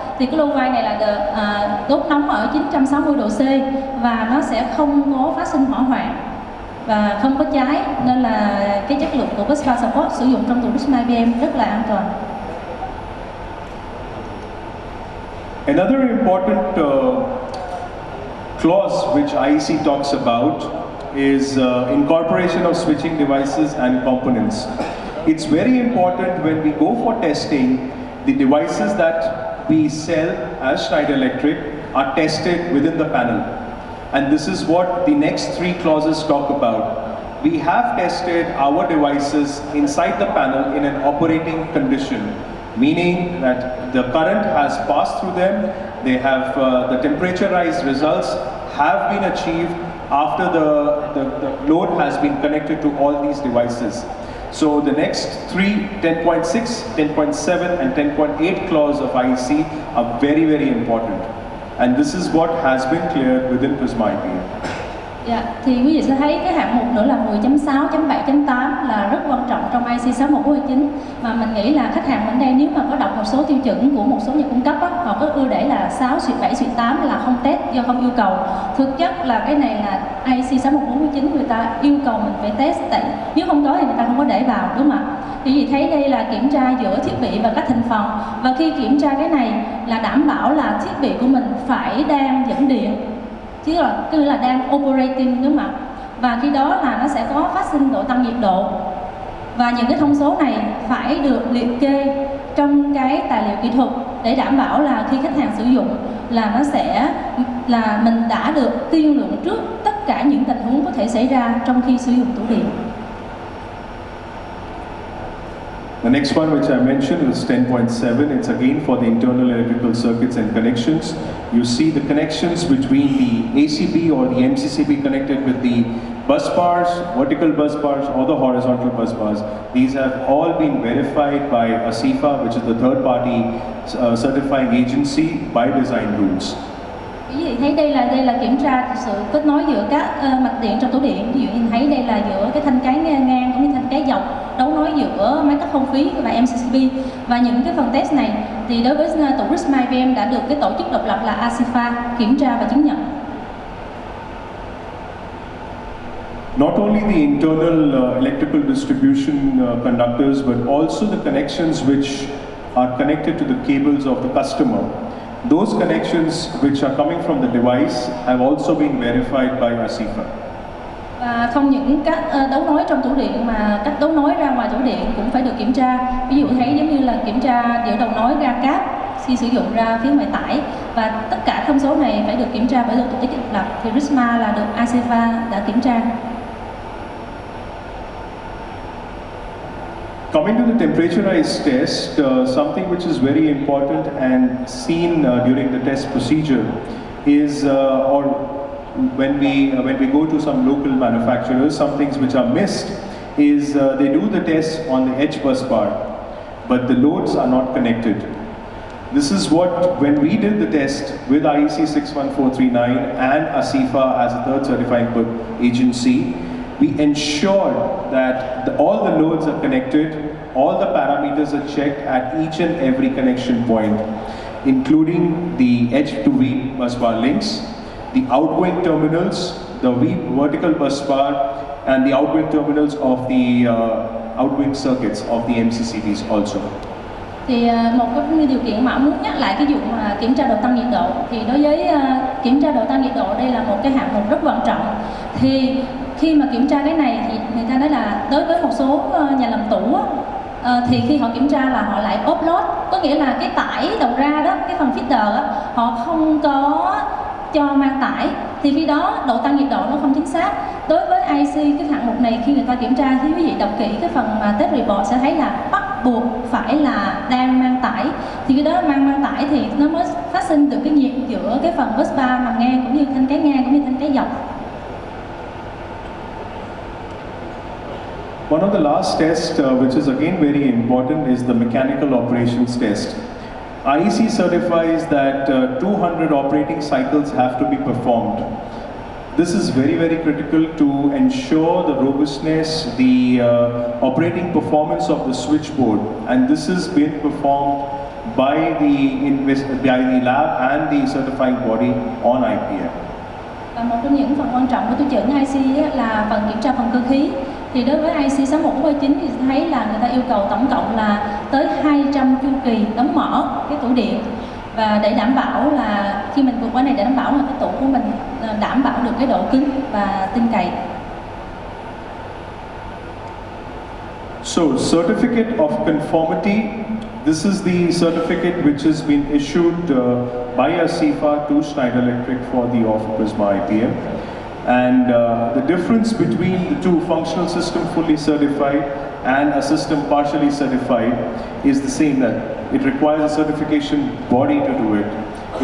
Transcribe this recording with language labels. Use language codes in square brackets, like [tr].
[vi] Thì cái glow wire này là đốt nóng ở 960 độ C và nó sẽ không có phát sinh hỏa hoạn và không có cháy, nên là cái chất lượng của busbar support sử dụng trong tủ Prisma IPM rất là an toàn. [en] Another important clause which IEC talks about is incorporation of switching devices and components. It's very important when we go for testing, the devices that we sell as Schneider Electric are tested within the panel. And this is what the next 3 clauses talk about. We have tested our devices inside the panel in an operating condition, meaning that the current has passed through them, they have the temperaturized results have been achieved after the load has been connected to all these devices. So the next 3, 10.6, 10.7 and 10.8 clause of IEC are very, very important. And this is what has been cleared within Prisma IPM. [vi] Dạ, thì quý vị sẽ thấy cái hạng mục nữa là 10.6, 7.8 là rất quan trọng trong IC 61429. Mà mình nghĩ là khách hàng bên đây nếu mà có đọc một số tiêu chuẩn của một số nhà cung cấp á, họ có ưa để là 6, 7, 8 là không test do không yêu cầu. Thực chất là cái này là IC 61429 người ta yêu cầu mình phải test, tại nếu không có thì người ta không có để vào, đúng không ạ? Thì quý vị thấy đây là kiểm tra giữa thiết bị và các thành phần. Và khi kiểm tra cái này là đảm bảo là thiết bị của mình phải đang dẫn điện, chứ là đang operating, đúng không ạ? Và khi đó là nó sẽ có phát sinh độ tăng nhiệt độ. Và những cái thông số này phải được liệt kê trong cái tài liệu kỹ thuật để đảm bảo là khi khách hàng sử dụng là nó sẽ là mình đã được tiên lượng trước tất cả những tình huống có thể xảy ra trong khi sử dụng tủ điện. [en] The next one which I mentioned is 10.7. It's again for the internal electrical circuits and connections. You see the connections between the ACB or the MCCB connected with the bus bars, vertical bus bars or the horizontal bus bars. These have all been verified by ASIFA, which is the third party certifying agency by design rules. [vi] Quý vị thấy đây là kiểm tra sự kết nối giữa các mạch điện trong tủ điện. Ví dụ nhìn thấy đây là giữa cái thanh cái ngang cũng như thanh cái dọc, đấu nối giữa máy cắt không khí và MCCB. Và những cái phần test này thì đối với tủ Prisma IPM đã được cái tổ chức độc lập là ASIFA kiểm tra và chứng nhận. [en] Not only the internal electrical distribution conductors, but also the connections which are connected to the cables of the customer. Those connections which are coming from the device have also been verified by ASIFA. [vi] Và không những các đấu nối trong tủ điện mà các đấu nối ra ngoài tủ điện cũng phải được kiểm tra. Ví dụ thấy giống như là kiểm tra giữa đầu nối ra cáp khi sử dụng ra phía ngoại tải, và tất cả thông số này phải được kiểm tra bởi được tổ chức độc lập, thì Prisma là được ACEFA đã kiểm tra. [en] Coming to the temperaturized test, something which is very important and seen during the test procedure is, or when we go to some local manufacturers, some things which are missed is they do the test on the edge bus bar, but the loads are not connected. This is what, when we did the test with IEC 61439 and ACEFA as a third certifying agency, we ensured that all the loads are connected, all the parameters are checked at each and every connection point, including the edge to V bus bar links, the outgoing terminals, the vertical bus bar, and the outgoing terminals of the outgoing circuits of the MCCBs also. [vi] Thì một cái điều kiện mà muốn nhắc lại cái vụ mà kiểm tra độ tăng nhiệt độ, thì đối với kiểm tra độ tăng nhiệt độ đây là một cái hạng mục rất quan trọng. Thì khi mà kiểm tra cái này thì người ta nói là đối với một số nhà làm tủ thì khi họ kiểm tra là họ lại offload, có nghĩa là cái tải đầu ra đó, cái phần feeder họ không có cho mang tải, thì khi đó độ tăng nhiệt độ nó không chính xác. Đối với IC cái hạng mục này khi người ta kiểm tra, thì quý vị đọc kỹ cái phần mà test report sẽ thấy là bắt buộc phải là đang mang tải, thì cái đó mang tải thì nó mới phát sinh được cái nhiệt giữa cái phần bus bar nằm ngang cũng như thanh cái ngang cũng như thanh cái dọc. [en] One of the last tests, which is again very important, is the mechanical operations test. IEC certifies that 200 operating cycles have to be performed. This is very, very critical to ensure the robustness, the operating performance of the switchboard, and this has been performed by the lab and the certifying body on IPM. [vi] Và một trong những phần quan trọng của tiêu chuẩn IC là phần kiểm tra phần cơ khí. Thì đối với IC 61439 thì thấy là người ta yêu cầu tổng cộng là tới 200 chu kỳ đóng mở cái tủ điện, và để đảm bảo là khi mình vượt qua này, để đảm bảo là cái tủ của mình đảm bảo được cái độ cứng và tin cậy. [en] So, certificate of conformity. This is the certificate which has been issued by ACEFA to Schneider Electric for the off Prisma IPM. And the difference between the two, functional system fully certified and a system partially certified, is the same, that it requires a certification body to do it.